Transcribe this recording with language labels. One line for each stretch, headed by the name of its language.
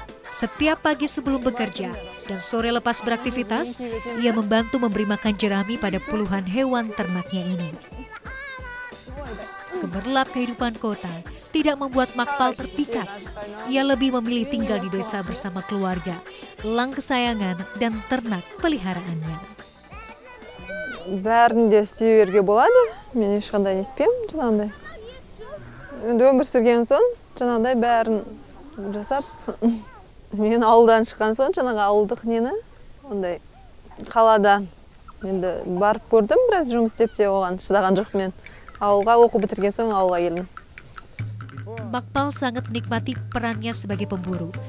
Indonesian: Setiap pagi sebelum bekerja dan sore lepas beraktivitas, ia membantu memberi makan jerami pada puluhan hewan ternaknya ini. Gemerlap kehidupan kota tidak membuat Makpal terpikat. Ia lebih memilih tinggal di desa bersama keluarga, elang kesayangan dan ternak peliharaannya.
Kazakh: Бәрін де сүйерге болады. Мен ешқандай нетпеймін, жаңағыдай. Енді өмір сүрген соң, жаңағыдай бәрін жасап, мен ауылдан шыққан соң, жаңағы ауылдық нені, ондай қалада енді барып көрдім, біраз жұмыс істеп те оған шыдаған жоқ мен. Ауылға оқу бітірген соң ауылға келдім.
Indonesian: Makpal sangat menikmati perannya sebagai pemburu.